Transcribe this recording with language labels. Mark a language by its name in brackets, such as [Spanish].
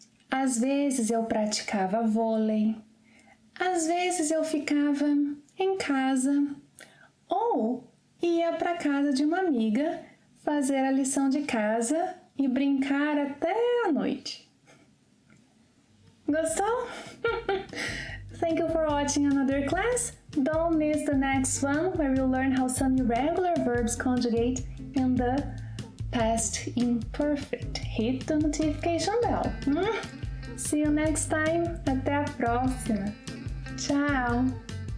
[Portuguese] Às vezes eu praticava vôlei, às vezes eu ficava em casa ou ia para casa de uma amiga fazer a lição de casa e brincar até a noite. Gostou? [English] Thank you for watching another class. Don't miss the next one where we'll learn how some irregular verbs conjugate in the past imperfect. Hit the notification bell. See you next time. [Portuguese] Até a próxima. Tchau!